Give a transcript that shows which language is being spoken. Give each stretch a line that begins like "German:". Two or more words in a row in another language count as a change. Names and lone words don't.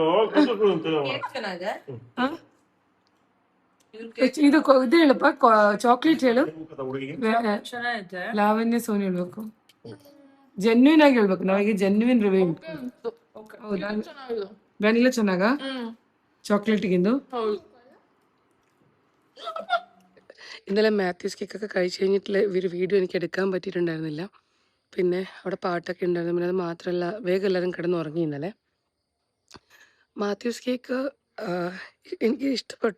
Kannada: ಚೆನ್ನಾಗ ಇದು ಇದು ಹೇಳಪ್ಪ, ಚಾಕ್ಲೇಟ್ ಹೇಳು. ಚೆನ್ನಾಗೈತೆ. ಲಾವಣ್ಯ ಸೋನಿ ಹೇಳ್ಬೇಕು, ಜೆನ್ಯೂನ್ ಆಗಿ ಹೇಳ್ಬೇಕು. ನಾವೀಗ ಜೆನ್ಯೂನ್ ರಿವ್ಯೂ. ಹೌದಾ? ವ್ಯಾನಿಲಾ ಚೆನ್ನಾಗ ചോക്ലേറ്റിക്കിന്നു.
Malayalam: ഇന്നലെ മാത്യൂസ് കേക്കൊക്കെ കഴിച്ച് കഴിഞ്ഞിട്ടുള്ള ഒരു വീഡിയോ എനിക്ക് എടുക്കാൻ പറ്റിയിട്ടുണ്ടായിരുന്നില്ല. പിന്നെ അവിടെ പാട്ടൊക്കെ ഉണ്ടായിരുന്നു. പിന്നെ അത് മാത്രമല്ല, വേഗം എല്ലാവരും കിടന്നുറങ്ങി ഇന്നലെ. മാത്യൂസ് കേക്ക് എനിക്ക് ഇഷ്ടപ്പെട്ടു.